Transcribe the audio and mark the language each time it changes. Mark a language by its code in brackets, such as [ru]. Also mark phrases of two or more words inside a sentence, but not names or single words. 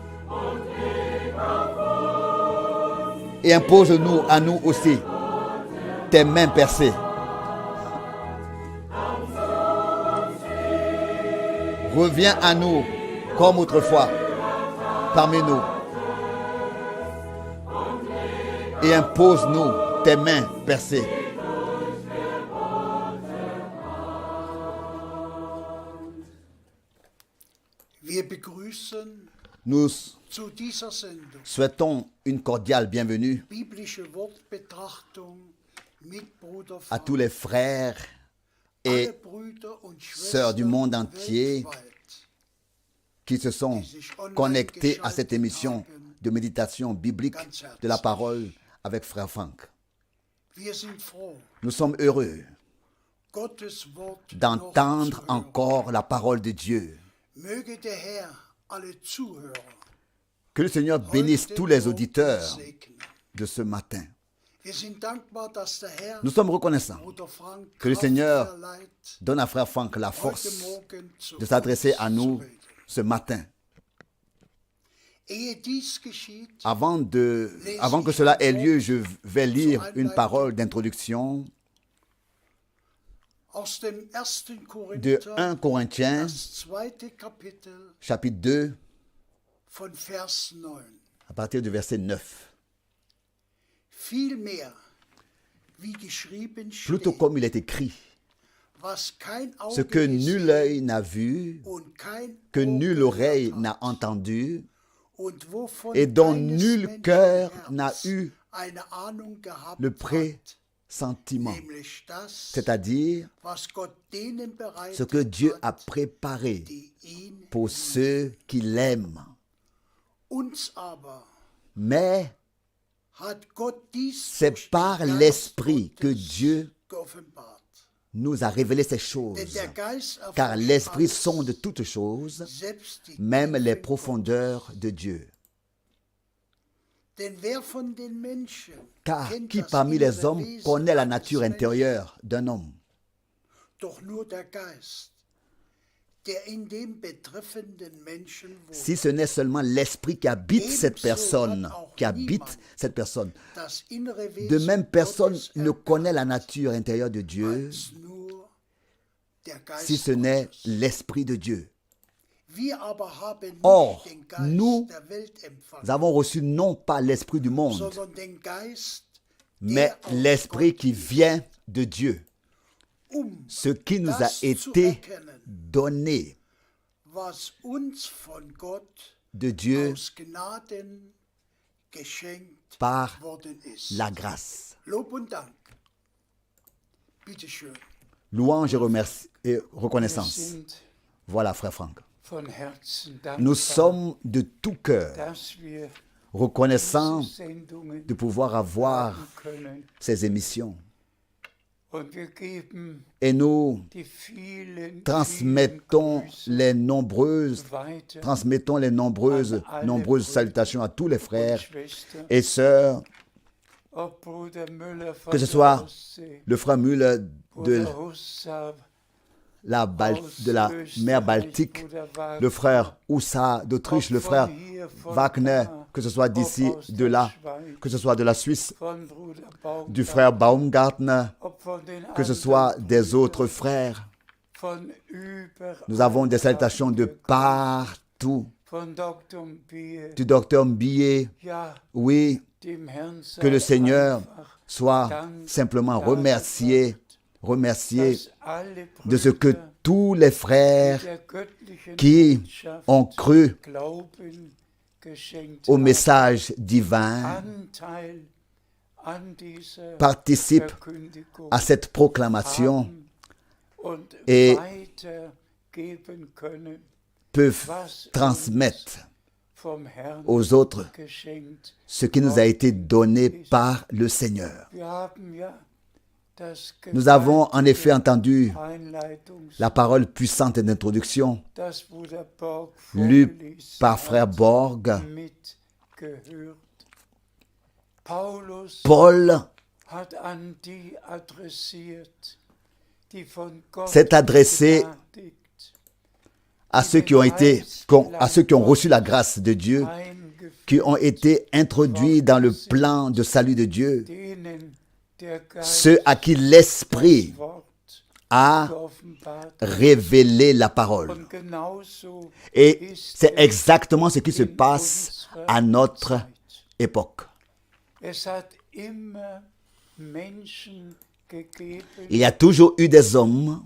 [fr] Et impose-nous à nous aussi tes mains percées. Reviens à nous comme autrefois parmi nous. Et impose-nous tes mains percées. [de] Wir begrüßen [fr] Nous [de] zu dieser Sendung [fr] souhaitons une cordiale bienvenue [de] biblische Wortbetrachtung mit Bruder [fr] à [de] Frank. [fr] tous les frères et [de] Alle Brüder und [fr] sœurs du [de] Schwestern [fr] monde entier [de] weltweit, [fr] qui se sont [de] die sich online [fr] connectés à cette [de] geschaltet [fr] émission [de] haben. [fr] de méditation biblique de la parole avec Frère Frank. [de] Wir sind froh, [fr] Nous sommes heureux [de] Gottes Wort [fr] d'entendre [de] noch zu hören. [fr] encore la parole de Dieu. [de] Möge der Herr alle Zuhörer [fr] Que le Seigneur bénisse tous les auditeurs de ce matin. [de] Wir sind dankbar, dass der Herr [fr] Nous sommes reconnaissants [de] Bruder Frank [fr] que le [de] Kraft [fr] Seigneur [de] verleiht, [fr] donne à Frère Frank la [de] heute [fr] force [de] Morgen zu [fr] de s'adresser à [de] uns [fr] nous [de] zu reden. [fr] ce matin. [de] Ehe dies geschieht, [fr] Avant que cela ait lieu, je vais lire une parole d'introduction [de] aus dem 1. [fr] de [de] Korinther, [fr] 1 Corinthiens, [de] das 2. Kapitel [fr] chapitre 2, [de] von Vers 9. [fr] à partir du verset 9. [de] Vielmehr, wie geschrieben [fr] Plutôt [de] steht, [fr] comme il est écrit, [de] was kein [fr] ce [de] Auge [fr] que nul [de] gesehen [fr] œil n'a vu, [de] und kein [fr] que [de] Ohr [fr] nulle [de] gehört [fr] oreille [de] hat, [fr] n'a entendu, [de] und wovon [fr] et dont [de] keines [fr] nul [de] Menschen [fr] cœur [de] Herz [fr] n'a eu [de] eine Ahnung gehabt [fr] le [de] hat, [fr] pressentiment, [de] nämlich das, [fr] c'est-à-dire [de] was Gott denen bereitet [fr] ce que Dieu a [de] hat, [fr] préparé [de] die ihn [fr] pour ceux qui l'aiment. [de] uns aber [fr] Mais [de] hat Gott dies [fr] c'est [de] durch [fr] par [de] den Geist [fr] l'Esprit que [de] Gottes [fr] Dieu [de] geoffenbart. [fr] nous a révélé ces [de] Denn [fr] choses. [de] der Geist [fr] Car [de] erforscht [fr] l'Esprit [de] alles, [fr] sonde toutes choses, [de] selbst die [fr] même les [de] Tiefen [fr] profondeurs de Dieu. [de] Denn wer von den Menschen [fr] Car [de] kennt [fr] qui [de] das [fr] parmi les [de] innere [fr] hommes [de] Wesen [fr] connaît la [de] eines [fr] nature [de] Menschen? [fr] intérieure d'un homme? [de] Doch nur der Geist, der in dem betreffenden Menschen wohnt. [fr] Si ce n'est seulement l'Esprit qui habite cette personne, [de] Das innere [fr] de [de] Wesen [fr] même personne [de] Gottes [fr] ne connaît la nature intérieure de Dieu [de] als nur der Geist [fr] si ce n'est [de] Gottes. [fr] l'Esprit de Dieu. [de] Wir aber haben nicht [fr] Or, [de] den Geist [fr] nous [de] der Welt empfangen, [fr] Nous avons reçu non pas l'Esprit du monde, [de] sondern den Geist, [fr] mais [de] der aus [fr] l'Esprit [de] Gott [fr] qui [de] ist, [fr] vient de Dieu, ce qui nous a [de] das zu [fr] été [de] erkennen, [fr] donné [de] was uns von Gott [fr] de Dieu [de] aus Gnaden geschenkt [fr] par [de] worden ist. [fr] la grâce. [de] Lob und Dank. Bitte schön. [fr] Louange et [de] Wir [fr] reconnaissance. [de] sind [fr] Voilà, frère Franck. [de] von Herzen [fr] Nous [de] dankbar, [fr] sommes de tout cœur [de] dass wir [fr] reconnaissants [de] diese Sendungen [fr] de pouvoir avoir [de] haben können. [fr] ces émissions. [de] Und wir geben [fr] Et nous [de] die vielen, [fr] transmettons [de] vielen [fr] les nombreuses, [de] Grüße weiter [fr] transmettons les nombreuses salutations à tous les [de] und [fr] frères [de] Schwestern. [fr] et sœurs, [de] Ob Bruder Müller von [fr] que ce [de] der [fr] soit [de] Ostsee, [fr] le frère Müller de [de] Bruder Hussar [fr] de la mer Baltique, le frère Oussa d'Autriche, le frère Wagner, que ce soit d'ici, de là, que ce soit de la Suisse, [de] von Bruder Baum, [fr] du frère Baumgartner, [de] ob von den [fr] que ce [de] anderen [fr] soit des [de] Brüdern, [fr] autres frères. [de] von überall [fr] Nous avons des salutations de [de] gegrüßt, [fr] partout. [de] von Dr. Bier, [fr] Du docteur Mbillet, [de] ja, [fr] oui, [de] dem Herrn [fr] que le [de] sei [fr] Seigneur [de] einfach [fr] soit simplement remercié [de] dass alle [fr] de ce que [de] Brüder [fr] tous les frères [de] der göttlichen [fr] qui [de] Botschaft [fr] ont cru [de] Glauben geschenkt [fr] au [de] haben, [fr] message divin [de] Anteil an dieser [fr] participent [de] Verkündigung [fr] à cette proclamation [de] haben und [fr] et [de] weitergeben können, [fr] peuvent [de] was [fr] transmettre [de] vom Herrn [fr] aux autres [de] geschenkt. [fr] ce qui nous a été donné par le Seigneur. [de] Wir haben ja das [fr] Nous avons en effet entendu [de] Einleitungs, [fr] la parole puissante d'introduction [de] das Bruder Borg [fr] lue [de] vorgelesen [fr] par frère [de] hat, [fr] Borg. [de] mitgehört. Paulus [fr] Paul [de] hat an die adressiert, die von Gott [fr] s'est adressé [de] begnadigt, [fr] à ceux qui ont reçu la grâce de Dieu, [de] eingeführt, [fr] qui ont été introduits dans le plan de salut de Dieu, [de] denen der Geist [fr] ceux à qui l'Esprit [de] das Wort [fr] a [de] geoffenbart hat. [fr] révélé la parole. [de] Und genauso [fr] Et [de] ist [fr] c'est [de] es [fr] exactement ce qui se [de] in [fr] passe [de] unserer [fr] à notre [de] Zeit. [fr] époque. [de] Es hat immer Menschen gegeben, [fr] Il y a toujours eu des hommes